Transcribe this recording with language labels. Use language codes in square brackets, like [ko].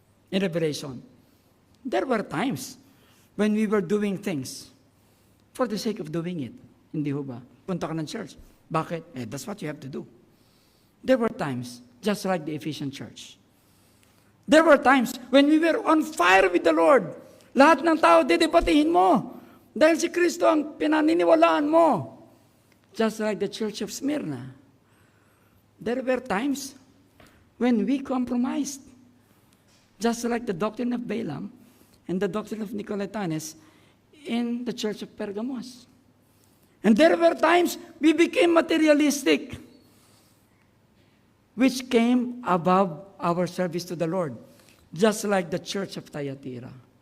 [en] In Revelation, there were times when we were doing things for the sake of doing it. [tl] Hindi ho ba? Punta ka ng church. Bakit? [en] That's what you have to do. There were times, just like the Ephesian church. There were times when we were on fire with the Lord. [tl] Lahat ng tao, dedebatihin mo. Dahil si Kristo ang pinaniniwalaan mo. [en] Just like the church of Smyrna. There were times when we compromised. Just like the doctrine of Balaam and the doctrine of Nicolaitanes in the church of Pergamos. And there were times we became materialistic, which came above our service to the Lord, just like the church of Thyatira.